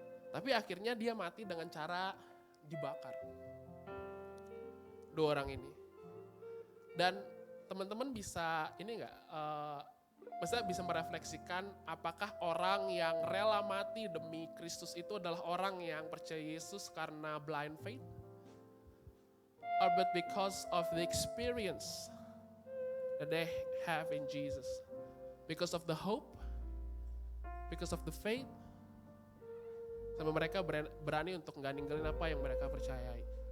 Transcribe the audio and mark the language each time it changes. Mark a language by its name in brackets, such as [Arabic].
[Indonesian] Tapi akhirnya dia mati dengan cara dibakar. Dua orang ini. Dan teman-teman bisa ini nggak Maksudnya bisa merefleksikan apakah orang yang rela mati demi Kristus itu adalah orang yang percaya Yesus karena blind faith? [English] Or but because of the experience that they have in Jesus? Because of the hope? Because of the faith? [Indonesian] Sampai mereka berani untuk nggak ninggalin apa yang mereka percayai.